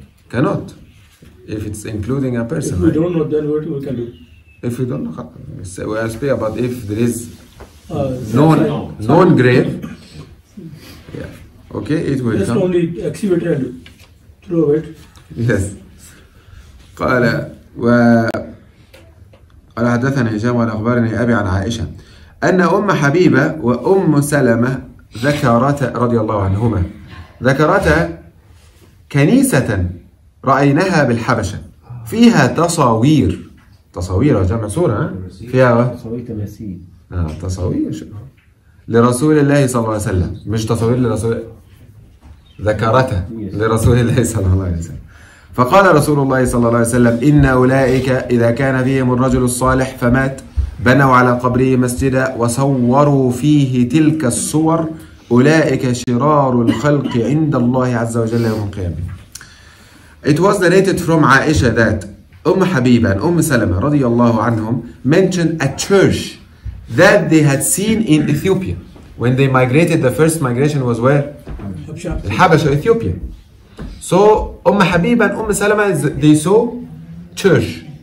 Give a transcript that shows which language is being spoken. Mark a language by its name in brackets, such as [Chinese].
[English] Cannot. If it's including a person. If we don't know, then what we can do? If we don't know, so we are speaking about if there is known grave. Yeah. Okay, it will just come. only excavate and throw it. Yes. [Arabic] قال حدثنا هشام قال أخبرني أبي عن عائشة أن أم حبيبة وأم سلمة ذكرتا رضي الله عنهما ذكرتا كنيسة رأيناها بالحبشة فيها تصاوير جمع صورة فيها تصاوير لرسول الله صلى الله عليه وسلم مش تصاوير لرسول ذكرتها لرسول الله صلى الله عليه وسلم فقال رسول الله صلى الله عليه وسلم إن أولئك إذا كان فيهم الرجل الصالح فمات بنوا على قبره مسجدا وصوروا فيه تلك الصور أولئك شرار الخلق عند الله عز وجل يوم القيامة. [English] It was narrated from Aisha that Habiba and Salama [Arabic] رضي الله عنهم [English] mentioned a church that they had seen in Ethiopia when they migrated. The first migration was where? Habasha, Ethiopia. So Habiba and Salama, they saw church.